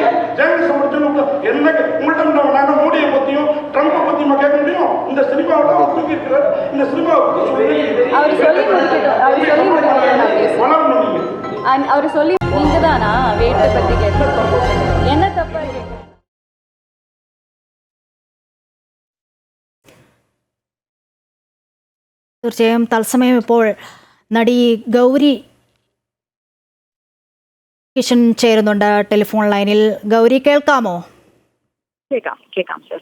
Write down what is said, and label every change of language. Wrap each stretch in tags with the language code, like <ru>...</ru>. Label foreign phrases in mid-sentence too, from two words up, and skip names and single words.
<ta>ஜேர்னலிசம் படிச்சவங்க என்ன உங்கள்கிட்ட நான் மோடியை பத்தியும் ட்ரம்பை பத்தியுமா கேட்க முடியும்? இந்த சினிமாவோட அவர் தூக்கி இருக்கிறார். இந்த சினிமாவை அவர் சொல்லி முடிக்கட்டும். வளரணும். நீங்க அவர் சொல்லி நீங்க தானா வெயிட் பத்தி கேட்கணும்? என்ன தப்பா கேட்கணும்?</ta> <ml>തീർച്ചയായും തത്സമയം ഇപ്പോൾ നടി ഗൗരി കിഷൻ ചേരുന്നുണ്ട് ടെലിഫോൺ ലൈനിൽ. ഗൗരി, കേൾക്കാമോ? കേൾക്കാം സർ.</ml>